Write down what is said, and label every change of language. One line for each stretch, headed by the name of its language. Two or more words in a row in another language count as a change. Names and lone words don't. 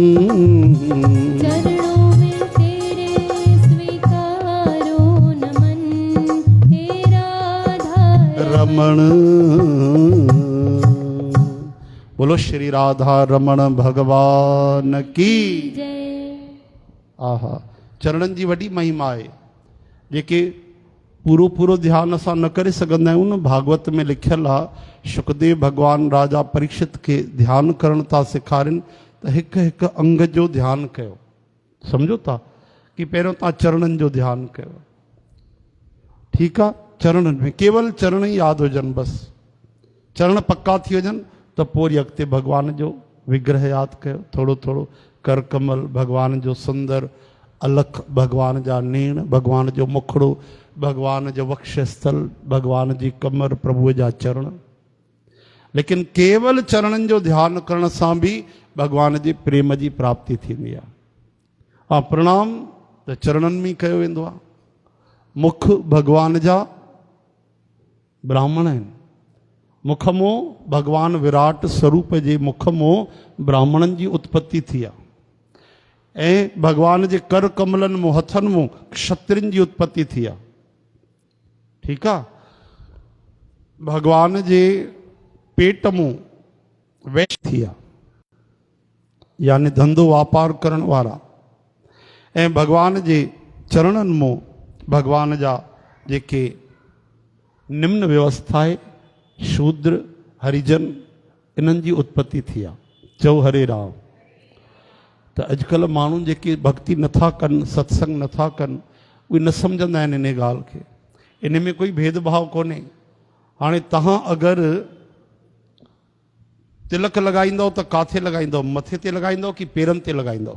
Hindi: चरणों में तेरे स्वीकारो नमन, हे राधा रमण। बोलो श्री राधा रमण भगवान की। जय।
Sindhi: आहा, चरणन जी वॾी महिमा आहे जेके पूरो पूरो ध्यान असां न करे सघंदा आहियूं न। भागवत में लिखियलु आहे शुकदेव भगवान राजा परीक्षित खे ध्यान करण था सेखारनि त हिकु हिकु अंग जो ध्यानु कयो। सम्झो था कि पहिरियों तव्हां चरणनि जो ध्यानु कयो, ठीकु आहे। चरणनि में केवल चरण ई यादि हुजनि, बसि चरण पक्का थी वञनि त पोइ वरी अॻिते भॻवान जो विग्रह यादि कयो थोरो थोरो। कर कमल भॻवान जो सुंदर, अलख भॻवान जा नेण, भॻवान जो मुखड़ो, भॻवान जो वक्षस्थल, भॻवान जी कमर, प्रभुअ जा चरण। लेकिन केवल चरणनि जो ध्यानु करण सां बि भॻवान जे प्रेम जी प्राप्ति थींदी आहे। हा, प्रणाम त चरणनि में कयो वेंदो आहे। मुख भॻवान जा ब्राह्मण आहिनि। मुख मों भॻवान विराट स्वरूप जे मुख मों ब्राह्मणनि जी उत्पत्ति थी आहे। ऐं भॻवान जे कर कमलनि मों, हथनि मों क्षत्रियुनि जी उत्पत्ति थी आहे। ठीकु आहे। भॻवान जे पेट मों वैश्य थी आहे, यानी धंधो वापार करण वारा। ऐं भॻवान जे चरणनि मों भॻवान जा जेके निम्न व्यवस्था आहे, शूद्र, हरिजन, इन्हनि जी उत्पत्ति थी आहे। चओ हरे राम। त अॼुकल्ह माण्हू जेके भक्ति नथा कनि, सत्संग नथा कनि, उहे न सम्झंदा आहिनि इन ॻाल्हि खे। इन में कोई भेदभाव कोन्हे। हाणे तव्हां अगरि तिलक लॻाईंदव त किथे लॻाईंदव? मथे ते लॻाईंदव कि पेरनि ते लॻाईंदव?